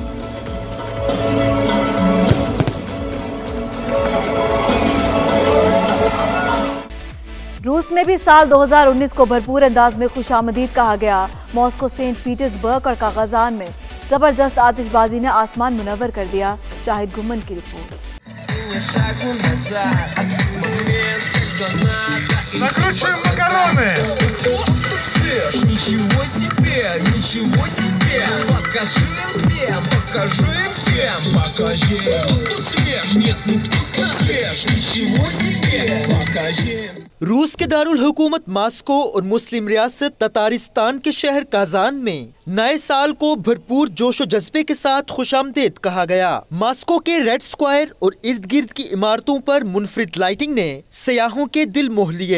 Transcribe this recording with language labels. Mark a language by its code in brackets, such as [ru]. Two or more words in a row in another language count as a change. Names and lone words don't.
[ur] روس میں بھی سال 2019 کو بھرپور انداز میں خوش آمدید کہا گیا. ماسکو، سینٹ پیٹرزبرگ اور کاگجان میں زبردست آتش بازی نے آسمان منور کر دیا. شاہد گھمن کی رپورٹ. [ru] Накручиваем макароны! Ничего себе, ничего себе! Покажи всем, покажи всем, покажи! Тут свеж, нет, ну кто свеж, ничего себе, покажи! [ur] روس کے دارالحکومت ماسکو اور مسلم ریاست تاتارستان کے شہر کازان میں نئے سال کو بھرپور جوش و جذبے کے ساتھ خوش آمدید کہا گیا. ماسکو کے ریڈ اسکوائر اور ارد گرد کی عمارتوں پر منفرد لائٹنگ نے سیاحوں کے دل موہ لیے.